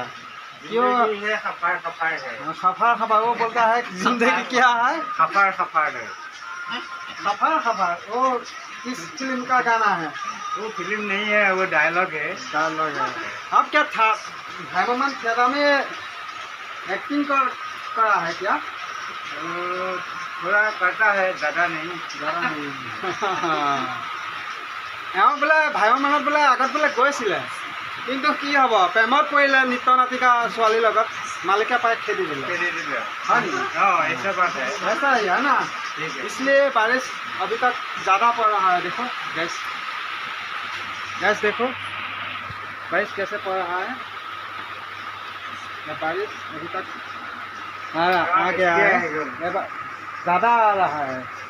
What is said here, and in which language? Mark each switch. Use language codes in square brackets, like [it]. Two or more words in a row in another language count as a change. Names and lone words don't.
[hi] क्यों खफा वो बोलता है जिंदगी क्या है, खफा वो किस फिल्म का गाना है? वो फिल्म नहीं है, वो डायलॉग है। आप क्या था भगवान थिएटर में एक्टिंग करा है क्या? थोड़ा करता है, ज़्यादा नहीं। [as] এওঁ বোলে ভাইমানত বোলে আগত বোলে গৈছিলে, কিন্তু কি হ'ব, প্ৰেমত পৰিলে নৃত্য নাটিকা ছোৱালীৰ লগত, মালিকে পাই খেদি দিলে। [hi] हाँ जी, ऐसा बात है। ऐसा ही है ना, इसलिए बारिश अभी तक ज़्यादा पड़ रहा है। देखो गैस देखो बारिश कैसे पड़ रहा है। बारिश अभी तक आ गया है, ज़्यादा आ रहा है।